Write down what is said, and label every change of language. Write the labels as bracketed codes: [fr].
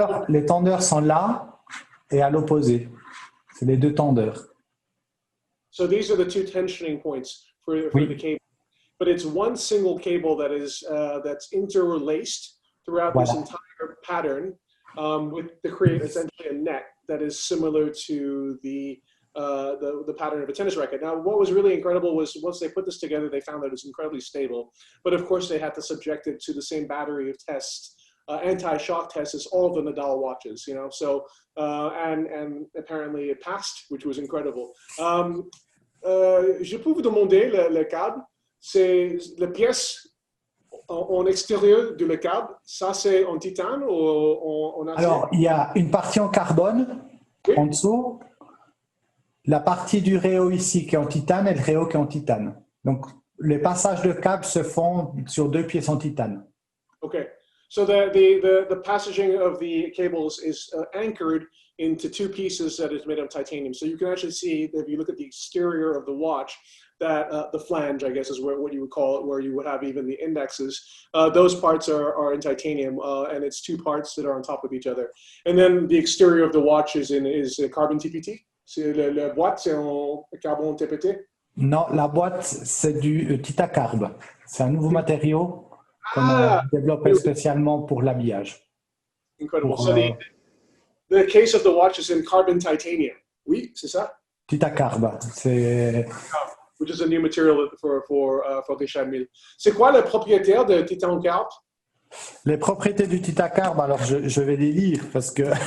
[fr] Les tendeurs sont là et à l'opposé. C'est les deux tendeurs. [en] So these are the two tensioning points for the cable, but it's one single cable that is that's interlaced throughout this entire pattern to create essentially a net that is similar to the pattern of a tennis racket. Now, what was really incredible was once they put this together, they found that it was incredibly stable. But of course, they had to subject it to the same battery of tests. Anti-shock tests as all of the Nadal watches, you know. So and apparently it passed, which was incredible. [fr] Je peux vous demander le câble, c'est la pièce en extérieur de le câble, ça c'est en titane ou en acier? Alors il y a une partie en carbone en dessous, la partie du réo ici qui est en titane et le réo qui est en titane. Donc les passages de câble se font sur deux pièces en titane. [en] Okay. So the passaging of the cables is anchored into two pieces that is made of titanium. So you can actually see, if you look at the exterior of the watch, that the flange, I guess, is what you would call it, where you would have even the indexes. Those parts are in titanium, and it's two parts that are on top of each other. And then the exterior of the watch is carbon TPT. [fr] C'est la boîte, c'est en carbone TPT? Non, la boîte, c'est du Titacarb. C'est un nouveau matériau qu'on a développé spécialement pour l'habillage. [en] Incredible. So the case of the watch is in carbon titanium. [fr] Oui, c'est ça? Titacarb, c'est... [en] Which is a new material for Richard Mille. [fr] C'est quoi le propriétaire de Titacarb? Les propriétés du Titacarb, alors je vais les lire parce que...